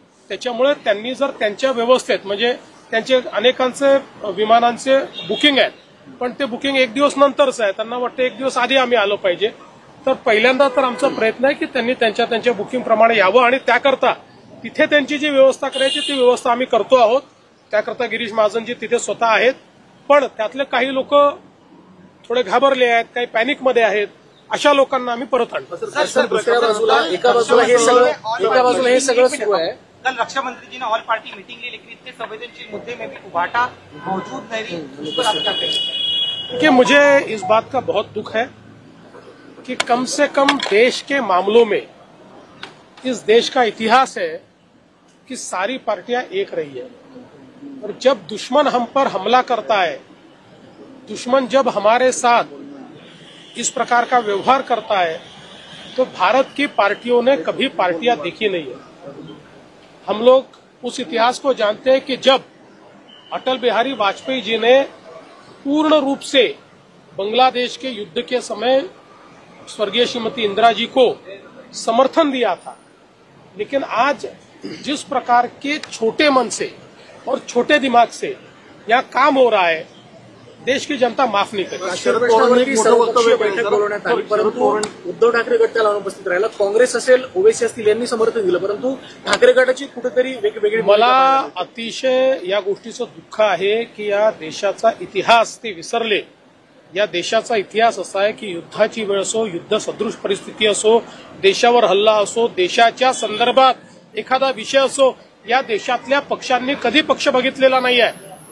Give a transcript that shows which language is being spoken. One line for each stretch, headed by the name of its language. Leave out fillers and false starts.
Marathi: त्याच्यामुळे त्यांनी जर त्यांच्या व्यवस्थेत, म्हणजे त्यांचे अनेकांचे विमानांचे बुकिंग आहेत पण ते बुकिंग 1 दिवस नंतरच आहे, त्यांना वाटतं 1 दिवस आधी आम्ही आलो पाहिजे, तर पहिल्यांदा तर आमचा प्रयत्न आहे की त्यांनी त्यांच्या बुकिंग प्रमाणे यावं आणि त्याकरता तिथे त्यांची जी व्यवस्था करायची ती व्यवस्था आम्ही करतो आहोत। त्याकरता गिरीश महाजनजी तिथे स्वतः आहेत. पण त्यातले काही लोक थोडे घाबरले आहेत, काही पॅनिकमध्ये आहेत. अशा लोकांना आम्ही परत आणतो. सर, दुसऱ्या बाजूला एका बाजूला हे सगळं सुरू आहे.
Hindi: कल रक्षा मंत्री जी ने ऑल पार्टी मीटिंग ली, लेकिन इतने संवेदनशील मुद्दे में भी उभाटा मौजूद नहीं, उस पर आप क्या कहेंगे? कि मुझे इस बात का बहुत दुख है कि कम से कम देश के मामलों में इस देश का इतिहास है कि सारी पार्टियां एक रही है. और जब दुश्मन हम पर हमला करता है, दुश्मन जब हमारे साथ इस प्रकार का व्यवहार करता है, तो भारत की पार्टियों ने कभी पार्टियां देखी नहीं है. हम लोग उस इतिहास को जानते हैं कि जब अटल बिहारी वाजपेयी जी ने पूर्ण रूप से बांग्लादेश के युद्ध के समय स्वर्गीय श्रीमती इंदिरा जी को समर्थन दिया था, लेकिन आज जिस प्रकार के छोटे मन से और छोटे दिमाग से यहाँ काम हो रहा है, देश की जनता माफ नहीं करेगी.
Marathi: शरद पवारांनी सर्वपक्षीय बैठक बोलवण्यात आली, परंतु उद्धव ठाकरे गट त्याला अनुपस्थित राहिला. काँग्रेस असेल, ओवेसी असतील यांनी समर्थन दिलं, परंतु ठाकरे गटाची कुठेतरी वेगवेगळी मला अतिशय या गोष्टीचं दुःख आहे की या देशाचा इतिहास ते विसरले. या देशाचा इतिहास असा आहे की युद्धाची वेळ असो, युद्ध सदृश परिस्थिती असो, देशावर हल्ला असो, देशाच्या संदर्भात एखादा विषय असो, या देशातल्या पक्षांनी कधी पक्ष बघितलेला नाही आहे.